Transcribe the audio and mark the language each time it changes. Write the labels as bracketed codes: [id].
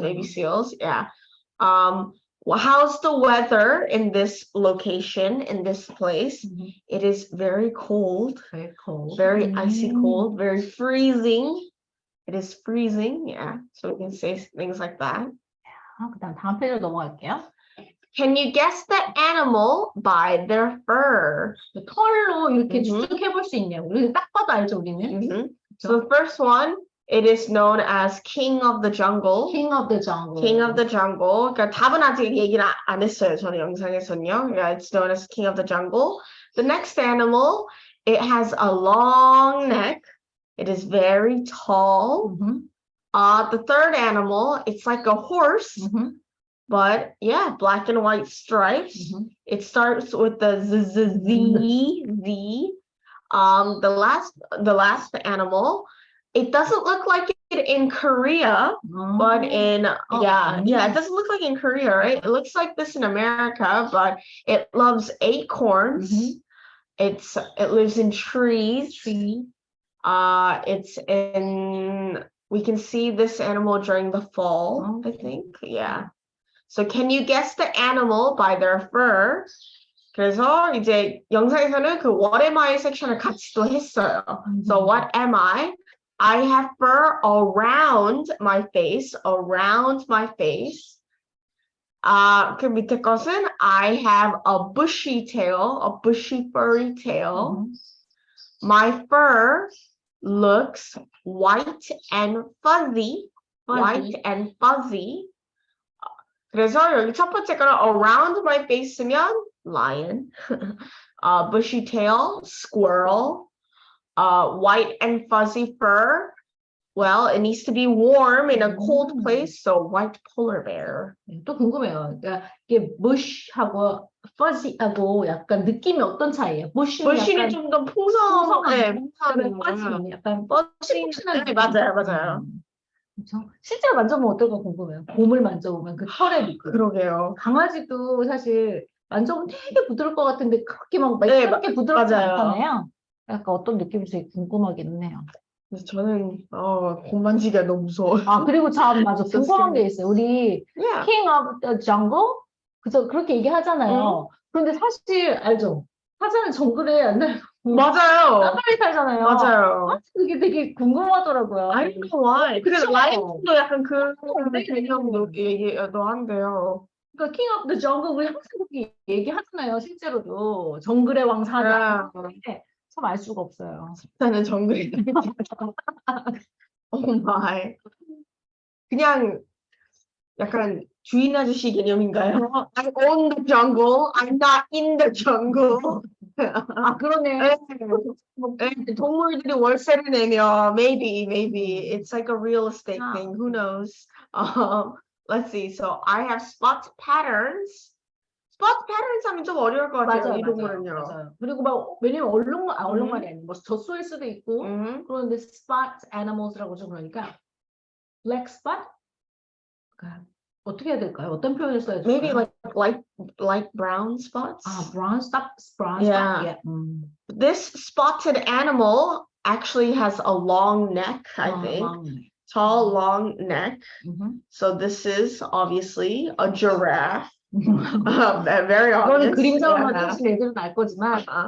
[en] Maybe seals. Yeah. Well, how's the weather in this location, in this place? It is very cold. Very cold. Very icy cold. Very freezing. It is freezing. Yeah. So we can say things like that. [ko] 그다음 다음 페이지로 넘어갈게요. [en] Can you guess the animal by their fur? [ko] 털로 이렇게 추측해볼 수 있네요. 우리 딱 봐도 알죠, 우리는. [en] So the first one, it is known as King of the Jungle. King of the Jungle. King of the Jungle. [ko] 그러니까 답은 아직 얘기를 안 했어요. 저는 영상에서는요. [en] Yeah, it's known as King of the Jungle. The next animal, it has a long neck. It is very tall. The third animal, it's like a horse. But yeah, black and white stripes. It starts with the Z. The last animal, it doesn't look like it in Korea, but in it doesn't look like in Korea, right? It looks like this in America, but it loves acorns. It lives in trees. It's in, we can see this animal during the fall, I think. Yeah. So can you guess the animal by their fur? [ko] 그래서 이제 영상에서는 그 [en] what am I [ko] 섹션을 같이 또 했어요. [en] So what am I? I have fur around my face. Around my face. [ko] 그 밑에 것은 [en] I have a bushy tail. A bushy furry tail. My fur looks white and fuzzy. White and fuzzy. [ko] 그래서 여기 첫 번째 거는 [en] around my face면 lion, bushy tail, squirrel, white and fuzzy fur. Well, it needs to be warm in a cold place, so white polar bear. [ko] 또 궁금해요. 그러니까 이게 bush하고 fuzzy하고 약간 느낌이 어떤 차이예요? bush는 좀 더 풍성한 fuzzy는 약간 fuzzy는 맞아요. 그렇죠? 실제로 만져보면 어떨까 궁금해요. 곰을 만져보면 그 털의 느낌. 그러게요. 강아지도 사실 만져보면 되게 부드러울 것 같은데 그렇게 막 매끄럽게 부드럽지 않잖아요. 약간 어떤 느낌인지 되게 궁금하긴 해요. 그래서 저는 곰 만지기가 너무 무서워요. 그리고 참 맞아 궁금한 게 있어요. 우리 King of the Jungle 그죠? 그렇게 얘기하잖아요. 그런데 사실 알죠? 사자는 정글에 안 살고 맞아요. 사파리 살잖아요. 맞아요. 그게 되게 궁금하더라고요. [en] I don't know why. [ko] 그래서 라이언도 약간 그런 개념도 얘기도 한대요. 그러니까 King of the Jungle 우리 항상 그렇게 얘기하잖아요. 실제로도 정글의 왕 사자. 참 알 수가 없어요. 사자는 정글에 [en] Oh my. [ko] 그냥 약간 주인 아저씨 개념인가요? [en] I own the jungle. I'm not in the jungle. [ko] 그러네. 동물들이 월세를 내면 [en] maybe it's like a real estate thing. Who knows? Let's see. So I have spot patterns. [ko] spot patterns 하면 좀 어려울 것 같아요. 이 동물은요. 맞아요. 그리고 막 왜냐면 얼룩말이 아니고 뭐 젖소일 수도 있고 그런데 spot animals라고 좀 그러니까 black spot 어떻게 해야 될까요? 어떤 표현을 써야 될까요? [en] Maybe like brown spots. brown spot. Yeah. This spotted animal actually has a long neck, I think. Long neck. Tall, long neck. So this is obviously a giraffe. Very obvious. [ko] 그림자로만 사실 애들은 알 거지만.